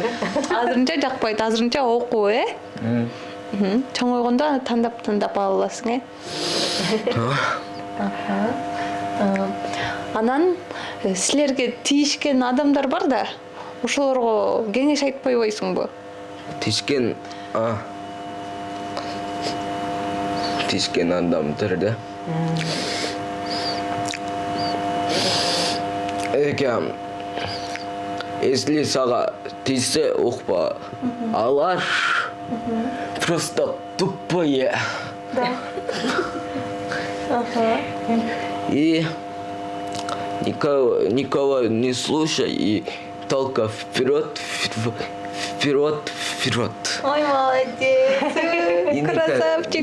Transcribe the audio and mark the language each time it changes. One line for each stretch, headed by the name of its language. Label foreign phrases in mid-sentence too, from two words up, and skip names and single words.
Kyrgyz: Азырынча жакпайт, азырынча окуу, Чоңойгондо тандап ала аласың, Анан силерге тийишкен адамдар бар да, ошолорго кеңеш айтып койбойсуңбу? Тишкен тишкен адамдар да. Если сага тисе укпа, алар
Russian: просто тупые. Да. Ага. И никого не слушай и только вперед. Ой, молодец. Красавчик.